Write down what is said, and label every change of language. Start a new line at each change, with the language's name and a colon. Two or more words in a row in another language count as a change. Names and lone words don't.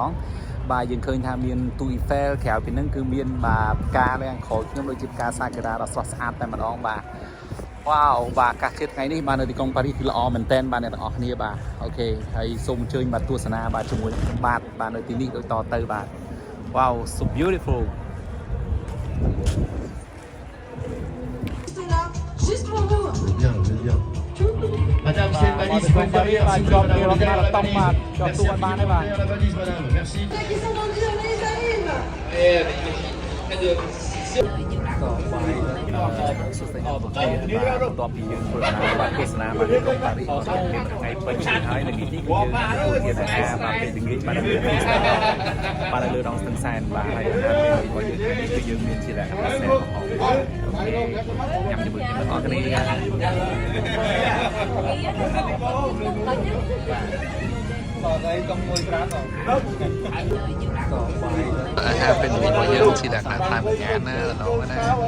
Khmer: ងបាទយើងឃើញថាមានទូអ៊ីហ្វែលក្រៅពីហ្នឹងគឺមានបាទផ្កានៅខាងក្រោយខ្ញុំដូចជាផ្កាសាគុរ៉ាដ៏ស្រស់ស្អាតតែម្ដងបាទវ៉ាវបាទអាកាសធាតុថ្ងៃនេះបាទនៅទីក្រុងប៉ារីសគឺល្អមែនទែនបាទអ្នកទាំងអស់គ្នាបាទអូខេហើយសូមអញ្ជើញបាទទស្សនាបាទជាមួយនឹងខ្ញុំបាទនៅទីនេះដូចតទៅបាទ
English: Wow so beautiful
French: Juste pour vous. Bien, bien. Madame, c'est une valise. Vous pouvez derrière, s'il vous plaît, madame, derrière la valise. Merci à vous derrière la valise, madame. Merci. Ceux qui sont vendus, on les arrive.
Khmer: ក៏បាយសុខភាពបន្តពីយើងធ្វើដំណើរបាទទស្សនាបាទក្រុងប៉ារីស មានថ្ងៃពេញហើយនៅទីនេះគឺយើងទទួលទានអាហារបាទពេលល្ងាចបាទនៅលើបាទនៅលើដងស្ទឹងសែនបាទហើយអាហារពេលរបស់យើងថ្ងៃនេះគឺយើងមានជាលក្ខណៈសែនកំហុងញ៉ាំជាមួយគ្នាអរគ្នាអាហារពេលល្ងាចរបស់យើងជាលក្ខណៈតាមញ៉ាំណាឡងណា